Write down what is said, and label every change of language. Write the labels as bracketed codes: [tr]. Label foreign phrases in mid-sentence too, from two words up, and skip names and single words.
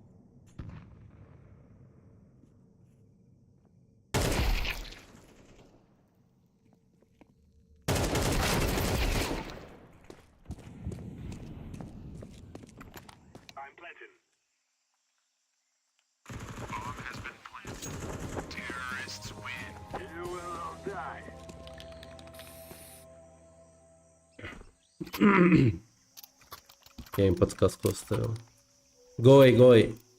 [en] I'm planting. Bomb has been planted. Terrorists win. You will all die. [ru] Я им подсказку оставил. Гой.